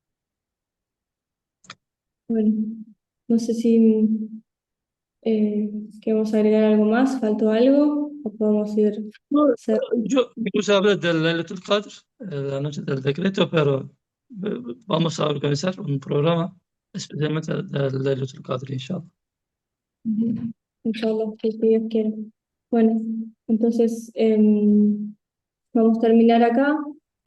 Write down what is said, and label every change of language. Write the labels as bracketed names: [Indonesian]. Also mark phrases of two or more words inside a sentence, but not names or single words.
[Spanish] Bueno, no sé si queremos agregar algo más, faltó algo o podemos ir No, cerrando. yo me puse a hablar del Lailatul Qadr, la noche del decreto, pero vamos a organizar un programa especialmente del Lailatul Qadr, inshallah. Inshallah, que Dios quiera. Bueno, entonces vamos a terminar acá.